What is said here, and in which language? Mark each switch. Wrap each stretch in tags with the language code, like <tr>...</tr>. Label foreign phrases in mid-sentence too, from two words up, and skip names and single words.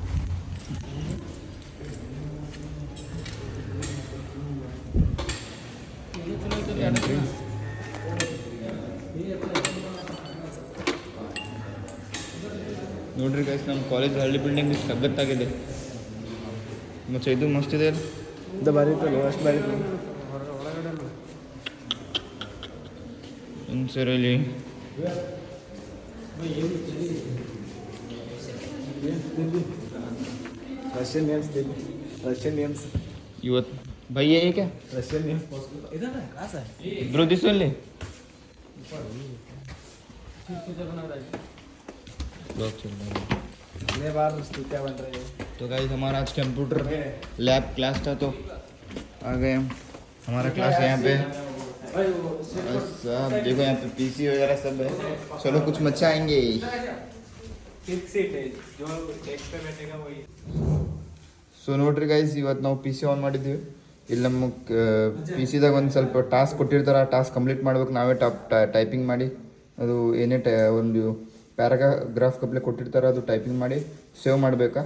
<kn>ನೋಡ್ರಿ ಗೈಸ್, ನಮ್ಮ ಕಾಲೇಜ್ ಹಳ್ಳಿ ಬಿಲ್ಡಿಂಗ್ ಸಖತ್ತಾಗಿದೆ. ಮತ್ತೆ ಇದು ಮಸ್ತ್ ಇದೆ. ಇದು ಬಾರಿ ಇತ್ತು, ಅಷ್ಟು ಬಾರಿ ಇತ್ತು. ಸರಲ್ಲಿ</kn> <en>Russian names</en> <hi>देखो,</hi> <en>Russian names</en> <hi>ಇವತ್ತು भैया ये क्या</hi> <en>Russian names</en> <hi>इधर है क्लास है</hi> <en>bro this only blog</en> <hi>चल रहा है। अगले बार तू क्या बन रहे हो? तो गाइस हमारा आज</hi> <en>computer lab class</en> <hi>था, तो आ गए हम. हमारा क्लास यहाँ पे सब देखो, यहाँ पे पीसी वगैरह सब है. चलो कुछ मचाएंगे.</hi> <kn>ಸೊ ನೋಡ್ರಿ ಗೈಸ್, ಇವತ್ತು ನಾವು ಪಿ ಸಿ ಆನ್ ಮಾಡಿದ್ವಿ. ಇಲ್ಲಿ ನಮ್ಮ ಪಿ ಸಿದಾಗ ಒಂದು ಸ್ವಲ್ಪ ಟಾಸ್ಕ್ ಕೊಟ್ಟಿರ್ತಾರೆ, ಆ</kn> <en>task complete</en> <kn>ಮಾಡ್ಬೇಕು ನಾವೇ. ಟೈಪಿಂಗ್ ಮಾಡಿ ಅದು ಏನೇ ಒಂದು ಪ್ಯಾರಾಗ್ರಾಫ್ ಕಪ್ಲೆ ಕೊಟ್ಟಿರ್ತಾರೆ, ಅದು ಟೈಪಿಂಗ್ ಮಾಡಿ ಸೇವ್ ಮಾಡಬೇಕಾ.</kn>